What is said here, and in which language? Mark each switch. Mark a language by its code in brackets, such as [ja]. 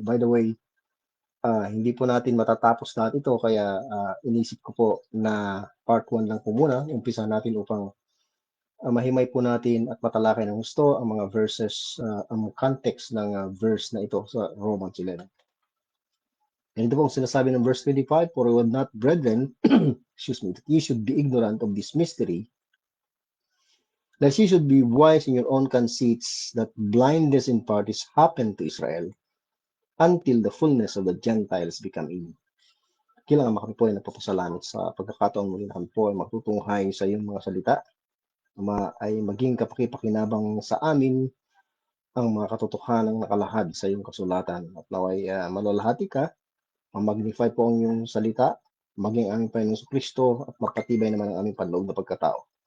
[en] By the way, [tl] hindi po natin matatapos natin ito, kaya inisip ko po na part 1 lang po muna. Umpisa natin upang mahimay po natin at matalakay ng gusto ang mga verses, ang context ng verse na ito sa Romans 11. Ganito po ang sinasabi ng verse 25, [en] For I would not, brethren, that ye should be ignorant of this mystery, lest ye should be wise in your own conceits, that blindness in part is happened to Israel, until the fullness of the Gentiles become in. [tl] Kailangan kami po ay nagpapasalamat sa pagkakataon muli na kami po ay magtutunghay sa iyong mga salita, ay maging kapakipakinabang sa amin ang mga katotohanang nakalahad sa iyong kasulatan. At naway malalahati ka, magnify po ang iyong salita, maging aming Panginoon Kristo at mapatibay naman ang aming panloob na pagkatao.